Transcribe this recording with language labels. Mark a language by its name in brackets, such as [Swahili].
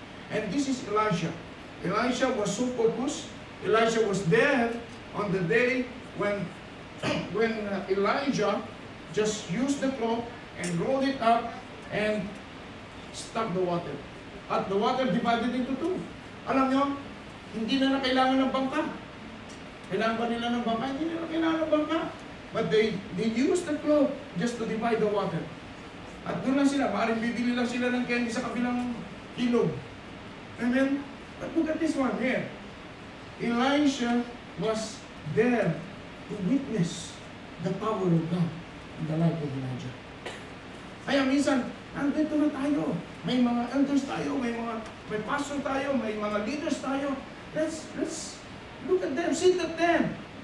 [English] And this is Elijah. Elijah was so focused. Elijah was there on the day when Elijah just used the cloth and rolled it up and stopped the water. At the water divided into two. [Filipino] Alam nyo, hindi na kailangan ng bangka. Kailangan ba nila ng bangka? Hindi nila kailangan ng bangka. [English] But they used the cloth just to divide the water. [Filipino] At doon lang sila, maaaring bibili lang sila ng candy sa kabilang ilog. Amen? [English] But look at this one here. Elisha was there to witness the power of God in the life of Elijah. [Filipino] Kaya minsan, nandito na tayo. May mga elders tayo, may pastor tayo, may mga leaders tayo. [English] Let's look at them, sit at them.